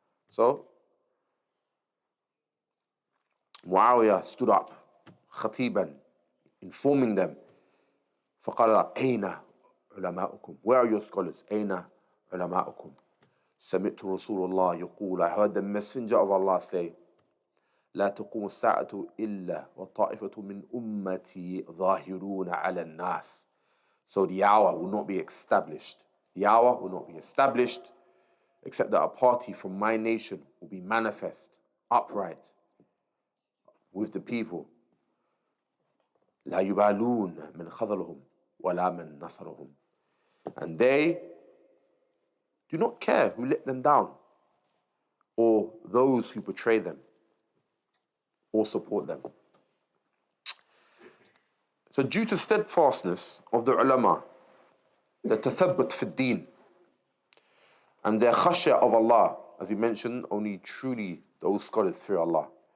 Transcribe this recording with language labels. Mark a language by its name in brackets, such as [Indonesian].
[English] So Muawiyah stood up خطيبا, informing them. [Arabic] فقال أين علماؤكم. [English] Where are your scholars? [Arabic] أين علماؤكم. سمعت رسول الله يقول, [English] I heard the messenger of Allah say, [Arabic] لا تقوم الساعة إلا وطائفة من أمتي ظاهرون على الناس. [English] So the hour will not be established. The hour will not be established except that a party from my nation will be manifest, upright with the people. [Arabic] لا يبالون من خذلهم ولا من نصرهم. [English] And they do not care who let them down or those who betray them or support them. So due to steadfastness of the ulama, the tathabbat fi deen, and their khashya of Allah, as we mentioned, only truly those scholars fear Allah.